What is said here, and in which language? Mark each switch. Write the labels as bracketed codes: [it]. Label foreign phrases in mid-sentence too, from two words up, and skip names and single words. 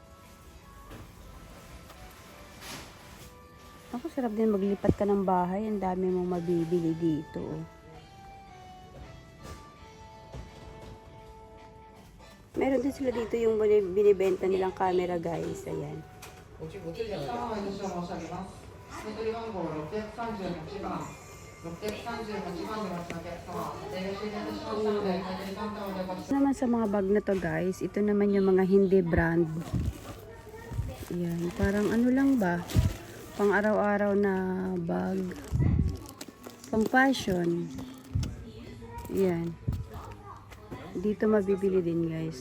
[tl] Ako sarap din maglipat ka ng bahay. Ang dami mong mabibili dito oh. Meron din sila dito yung binibenta nilang camera guys. Ayan. [ja] お客様に申し上げます。手取り番号638番。638番でお待ちのお客様。お手が終了いたしましたので、手取りカウンターまでお越しください。 [tl] Naman sa mga bag na to guys, ito naman yung mga hindi brand. Ayan, parang ano lang ba? Pang araw-araw na bag. Pang fashion. Ayan. Dito mabibili din guys.